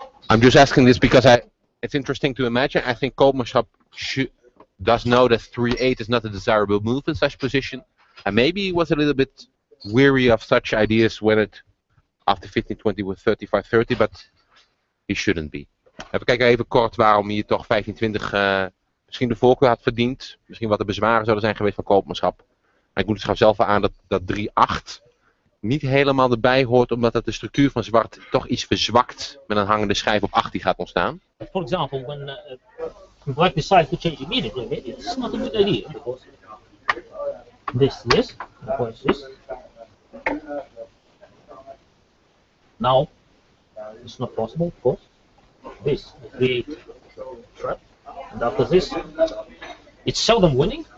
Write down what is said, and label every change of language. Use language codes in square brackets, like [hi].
[en] I'm just asking this because it's interesting to imagine. I think Koopmanschap does know that 3-8 is not a desirable move in such position, and maybe he was a little bit weary of such ideas when after 15-20 with 35-30, but he shouldn't be. [nl] Even kijken even kort waarom hij toch 15-20 misschien de voorkeur had verdiend. Misschien wat de bezwaren zouden zijn geweest van Koopmanschap. Hij moet gaf zelf aan dat 3-8 niet helemaal erbij hoort, omdat dat de structuur van zwart toch iets verzwakt met een hangende schijf op 8 die gaat ontstaan. [en] For example, when black decides to change immediately, it's not a good idea because this, now it's not possible, of course. This create trap, and after this, it's seldom winning.